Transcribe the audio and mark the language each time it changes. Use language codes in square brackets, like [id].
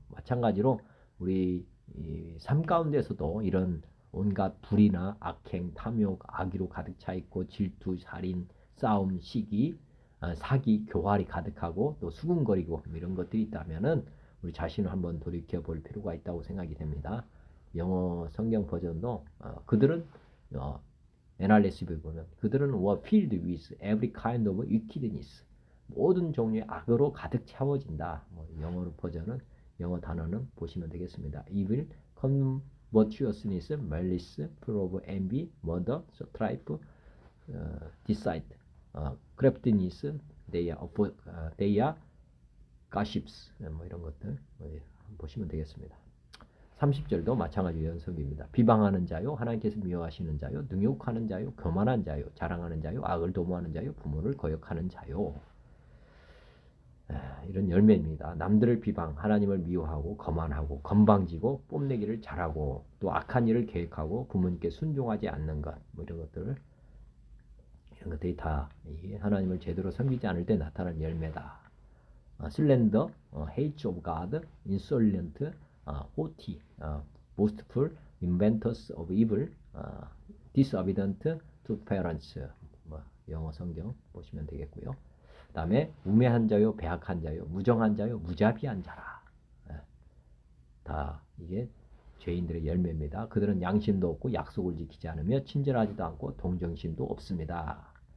[ko] 마찬가지로 우리 삶 가운데서도 이런 온갖 불의나 악행, 탐욕, 악의로 가득 차 있고 질투, 살인, 싸움, 시기, 사기, 교활이 가득하고 또 수군거리고 이런 것들이 있다면은 우리 자신을 한번 돌이켜 볼 필요가 있다고 생각이 됩니다. 영어 성경 버전도 그들은 NRSV 보면 그들은 [en] were filled with every kind of wickedness. [ko] 모든 종류의 악으로 가득 채워진다. 영어 버전은 영어 단어는 보시면 되겠습니다. [en] evil, covetousness, malice, full envy, murder, strife, deceit, craftiness, they are gossips. [ko] 뭐 이런 것들 보시면 되겠습니다. 30절도 마찬가지 연습입니다. 비방하는 자요, 하나님께서 미워하시는 자요, 능욕하는 자요, 교만한 자요, 자랑하는 자요, 악을 도모하는 자요, 부모를 거역하는 자요. 이런 열매입니다. 남들을 비방, 하나님을 미워하고 거만하고 건방지고 뽐내기를 잘하고 또 악한 일을 계획하고 부모님께 순종하지 않는 것, 뭐 이런 것들, 이런 것들이 다 하나님을 제대로 섬기지 않을 때 나타나는 열매다. [en] 슬렌더, hate of God, insolent, haughty, boastful, inventors of evil, disobedient to parents. [ko] 뭐 영어 성경 보시면 되겠고요. 그 다음에 우매한 자요, 배악한 자요, 무정한 자요, 무자비한 자라. 다 이게 죄인들의 열매입니다. 그들은 양심도 없고 약속을 지키지 않으며 친절하지도 않고 동정심도 없습니다.